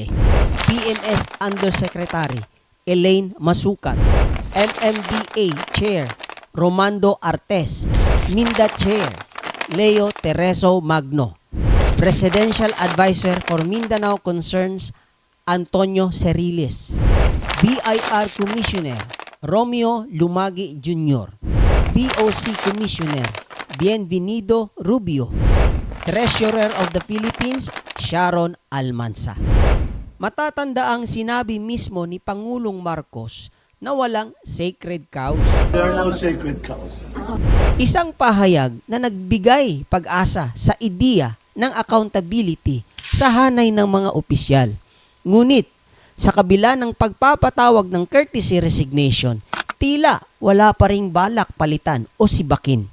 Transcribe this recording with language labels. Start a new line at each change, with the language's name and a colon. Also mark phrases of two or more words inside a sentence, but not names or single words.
English: PNS Undersecretary Elaine Masukat, MMDA Chair Romando Artes, Minda Chair Leo Tereso Magno, Presidential Advisor for Mindanao Concerns Antonio Ceriles, BIR Commissioner Romeo Lumagi Jr., BOC Commissioner Bienvenido Rubio, Treasurer of the Philippines Sharon Almanza.
Filipino: Matatandaang sinabi mismo ni Pangulong Marcos na walang
English: sacred cows. There are no sacred cows.
Filipino: Isang pahayag na nagbigay pag-asa sa ideya ng accountability sa hanay ng mga opisyal. Ngunit, sa kabila ng pagpapatawag ng
English: courtesy resignation,
Filipino: tila wala pa ring balak palitan o sibakin.